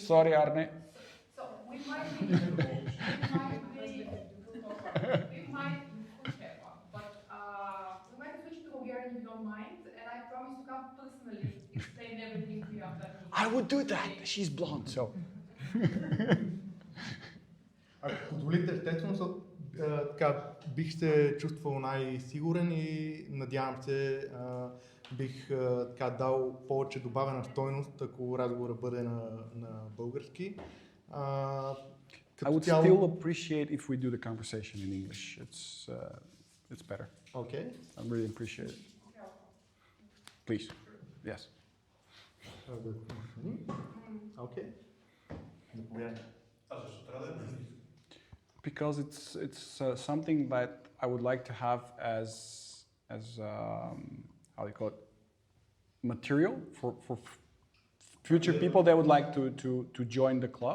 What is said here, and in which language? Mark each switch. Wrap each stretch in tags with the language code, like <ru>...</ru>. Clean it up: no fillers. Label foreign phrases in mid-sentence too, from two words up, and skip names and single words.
<en>Sorry, Arne. So we might be, we could have one, but we might be switching to Bulgarian if you don't mind, and I promise to come personally explain everything to you after the meeting. I would do that. She's blonde, so.</en> <bg>Ако позволите, естествено, така, бих се чувствал най-сигурен и надявам се бих така дал повече добавена стойност, ако разговора бъде на български.</bg> <en>I would still appreciate if we do the conversation in English. It's better. Okay. I really appreciate it. Please. Yes. Okay. Because it's something that I would like to have as how do you call it, material for future people that would like to join the club.</en>